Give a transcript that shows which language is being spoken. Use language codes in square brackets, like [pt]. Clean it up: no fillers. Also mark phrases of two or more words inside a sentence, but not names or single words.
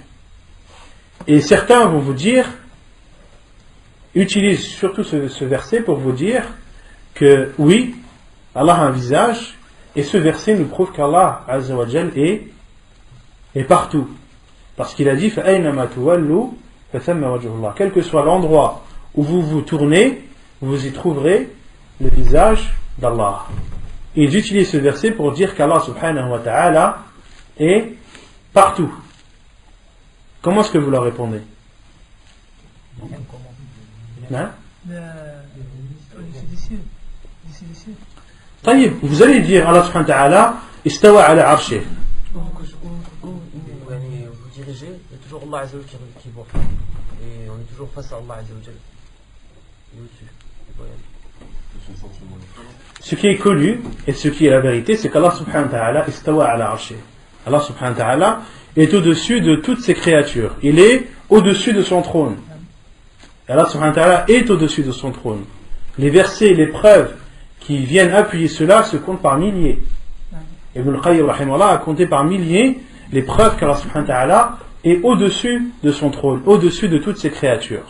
[fr] Et certains vont vous dire, utilisent surtout ce verset pour vous dire que oui, Allah a un visage, et ce verset nous prouve qu'Allah [ar] عز وجل [fr] est partout. Parce qu'il a dit [ar] فَأَيْنَمَا تُوَلُّوا فَثَمَّ وَجْهُ اللَّهِ. [fr] Quel que soit l'endroit où vous vous tournez, vous y trouverez le visage d'Allah. Et ils utilisent ce verset pour dire qu'Allah [ar] سبحانه وتعالى [fr] est partout. Comment est-ce que vous leur répondez? Hein? طيب, vous allez dire Allah [ar] سبحانه وتعالى استوى على عرشه. [fr] Vous dirigez, il y a toujours Allah [ar] عز وجل [fr] qui voit. Et on est toujours face à Allah [ar] عز وجل. [fr] Il est au-dessus. Ce qui est connu et ce qui est la vérité, c'est qu'Allah [ar] سبحانه وتعالى استوى على عرشه. [fr] Allah [ar] سبحانه وتعالى [fr] est au-dessus de toutes ses créatures. Il est au-dessus de son trône. Allah [ar] سبحانه وتعالى [fr] est au-dessus de son trône. Les versets, les preuves qui viennent appuyer cela se comptent par milliers. Ibn al-Qayyim rahimahullah a compté par milliers les preuves qu'Allah [ar] سبحانه وتعالى [fr] est au-dessus de son trône, au-dessus de toutes ses créatures.